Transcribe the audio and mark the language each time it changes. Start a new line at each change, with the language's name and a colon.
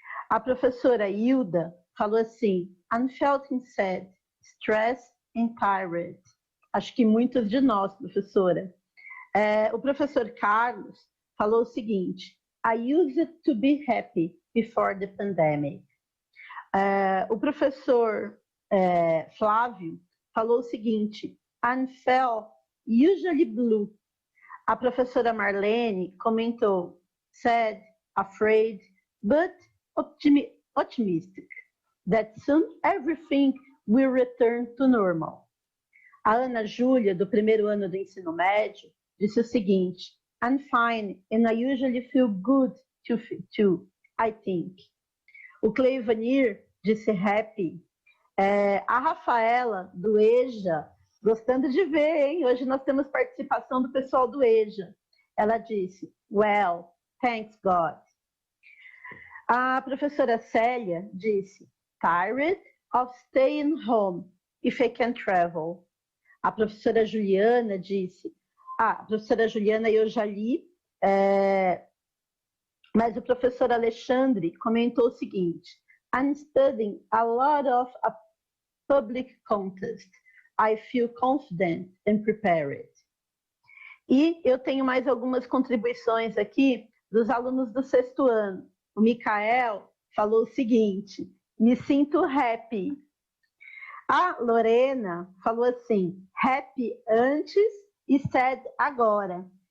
Portuguese: A professora Hilda falou assim:
English: I'm feeling sad, stressed and tired.
Portuguese: Acho que muitos de nós, professora. O professor Carlos falou o seguinte:
English: I used to be happy before the pandemic.
Portuguese: O professor Flávio falou o seguinte:
English: I felt usually blue.
Portuguese: A professora Marlene comentou:
English: sad, afraid, but optimistic, that soon everything will return to normal.
Portuguese: A Ana Júlia, do primeiro ano do ensino médio, disse o seguinte:
English: I'm fine and I usually feel good too, I think.
Portuguese: O Cleivanir disse happy. A Rafaela, do EJA, gostando de ver, hein? Hoje nós temos participação do pessoal do EJA. Ela disse,
English: well, thanks God.
Portuguese: A professora Célia disse,
English: tired of staying home if I can travel.
Portuguese: A professora Juliana disse, a professora Juliana eu já li, mas o professor Alexandre comentou o seguinte,
English: I'm studying a lot of a public contest. I feel confident and prepared.
Portuguese: E eu tenho mais algumas contribuições aqui dos alunos do 6º ano. O Micael falou o seguinte, me sinto happy. A Lorena falou assim, happy antes e sad agora.